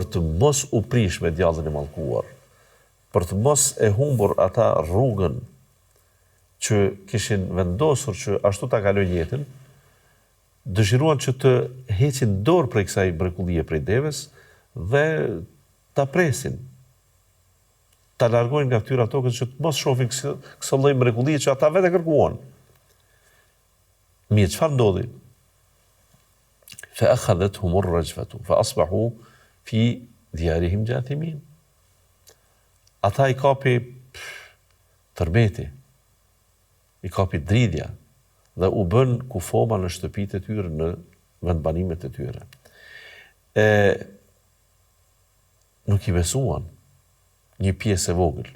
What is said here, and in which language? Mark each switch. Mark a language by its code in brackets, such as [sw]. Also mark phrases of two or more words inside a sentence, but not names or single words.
[sq] të mos u prish me djallën e mallkuar, për të mos e humbur ata rrugën që kishin vendosur që ashtu ta kalojnë jetën, dëshiruan që të heqin dorë prej kësaj mrekullie prej deves dhe ta presin, ta largojnë nga fytyra tokës që të mos shohin këso lloj mrekullie që ata vetë kërkuan. Mirë, çfarë ndodhi? [ar] فأخذتهم الرجفة فأصبحوا في ديارهم جاثمين. [sq] Ata i kapi tërmeti, i kapi dridhja dhe u bën kufoma në shtëpitë e tyre, në vendbanimet e tyre. Nuk i besuan një pjesë e vogël.